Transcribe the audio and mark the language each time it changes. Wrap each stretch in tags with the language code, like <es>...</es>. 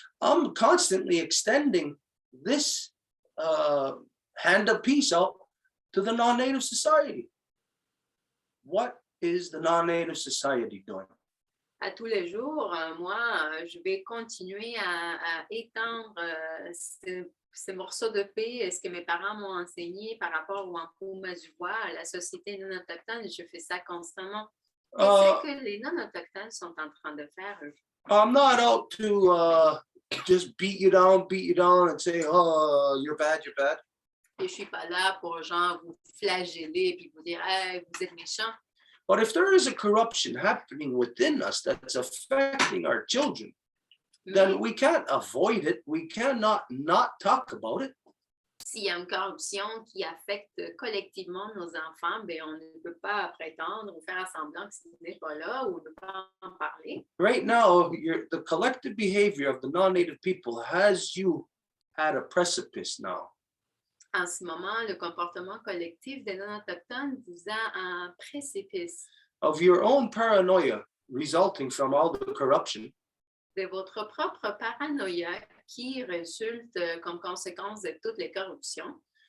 <en>I'm constantly extending this hand of peace out to the non-native society. What is the non-native society doing?</en> <fr>À tous les jours, moi, je vais continuer à étendre ce morceau de paix, ce que mes parents m'ont enseigné par rapport au Wampum du Voies, à la société non autochtone. Je fais ça constamment. Qu'est-ce que les non autochtones sont en train de faire, eux?</fr> <en>I'm not out to just beat you down and say, oh, you're bad.</en> <fr>Et je suis pas là pour genre vous flageller puis vous dire hey, vous êtes méchants.</fr> <en>But if there is a corruption happening within us that's affecting our children, then we can't avoid it. We cannot not talk about it.</en> <fr>S'il y a une corruption qui affecte collectivement nos enfants, ben on ne peut pas prétendre ou faire semblant que ce n'est pas là ou ne pas en parler.</fr> <en>Right now, the collective behavior of the non-native people has you at a precipice now.</en> <fr>En ce moment, le comportement collectif des non-autochtones vous a un précipice.</fr> <en>Of your own paranoia resulting from all the corruption</en> <fr>de votre propre paranoïa qui résulte comme conséquence de toutes les corruptions</fr>